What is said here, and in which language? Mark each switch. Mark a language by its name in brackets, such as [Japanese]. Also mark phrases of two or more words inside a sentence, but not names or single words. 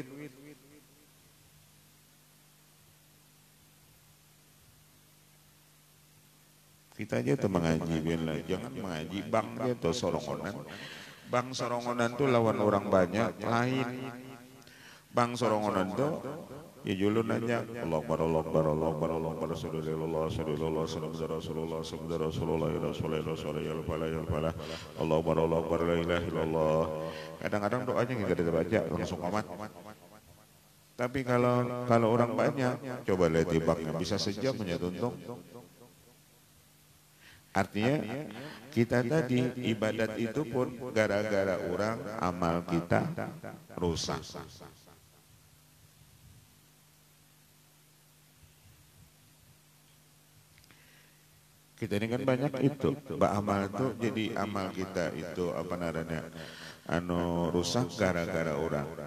[Banjar] Kita aja tuh mengaji biarlah, jangan mengaji bang dia tuh sorongonan. Bang sorongonan tuh lawan orang banyak lain. Bang sorongonan tuh ya julun aja [Arabic] الله أكبر الله أكبر الله أكبر الله أكبر رسول الله رسول الله رسول الله رسول الله رسول الله الله أكبر الله أكبر لا إله إلا الله. [Banjar] Kadang-kadang doanya nggak ada baca langsung amat. Tapi kalau orang banyak coba lihat tibaknya bisa sejam punya tuntung. [Indonesian] Artinya kita tadi ibadat itu pun gara-gara orang amal kita rusak. Kita ini kan banyak itu, amal itu jadi amal kita itu apa namanya, rusak gara-gara orang.